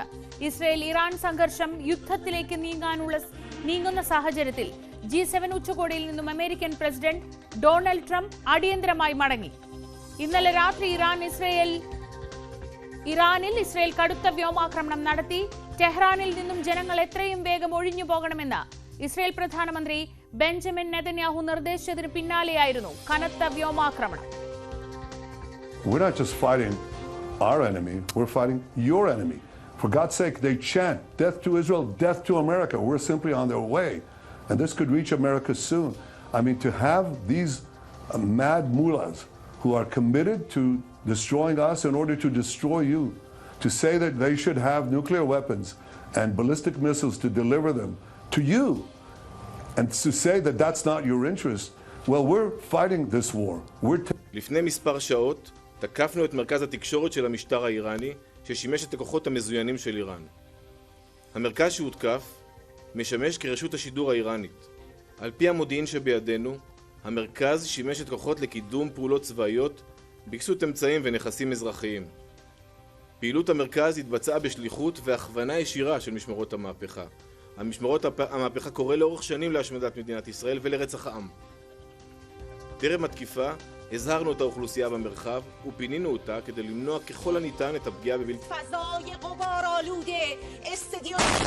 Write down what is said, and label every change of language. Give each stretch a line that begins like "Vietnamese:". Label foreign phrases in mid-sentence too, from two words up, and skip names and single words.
Malayalam: ഇസ്രയേൽ ഇറാൻ സംഘർഷം യുദ്ധത്തിലേക്ക് നീങ്ങുന്ന സാഹചര്യത്തിൽ G7 ഉച്ചകോടിയിൽ നിന്നും അമേരിക്കൻ പ്രസിഡന്റ് ഡൊണാൾഡ് ട്രംപ് അടിയന്തരമായി മടങ്ങി. ഇന്നലെ രാത്രി ഇറാനിൽ ഇസ്രയേൽ കടുത്ത വ്യോമാക്രമണം നടത്തി. ടെഹ്റാനിൽ നിന്നും ജനങ്ങൾ എത്രയും വേഗം ഒഴിഞ്ഞു പോകണമെന്ന് ഇസ്രയേൽ പ്രധാനമന്ത്രി ബെഞ്ചമിൻ നെതന്യാഹു നിർദ്ദേശിച്ചതിന് പിന്നാലെയായിരുന്നു കനത്ത വ്യോമാക്രമണം.
English: We're not just fighting our enemy, we're fighting your enemy. For God's sake, they chant, death to Israel, death to America. We're simply on their way. And this could reach America soon. I mean, to have these mad mullahs who are committed to destroying us in order to destroy you, to say that they should have nuclear weapons and ballistic missiles to deliver them to you, and to say that that's not your interest, well, we're fighting this war.
Hebrew: לפני מספר שעות תקפנו את מרכז התקשורת של המשטר האיראני ששימש את הכוחות המזוינים של איראן. המרכז שהותקף משמש כרשות השידור האיראנית. על פי המודיעין שבידינו, המרכז שימש את כוחות לקידום פעולות צבאיות בכסות אמצעים ונכסים אזרחיים. פעילות המרכז התבצעה בשליחות והכוונה ישירה של משמרות המהפכה. המהפכה קורא לאורך שנים להשמדת מדינת ישראל ולרצח העם. טרם התקיפה הזהרנו את האוכלוסייה במרחב ופינינו אותה כדי למנוע ככל הניתן את הפגיעה בבלתי
Persian: فضای غبار آلوده استادیوم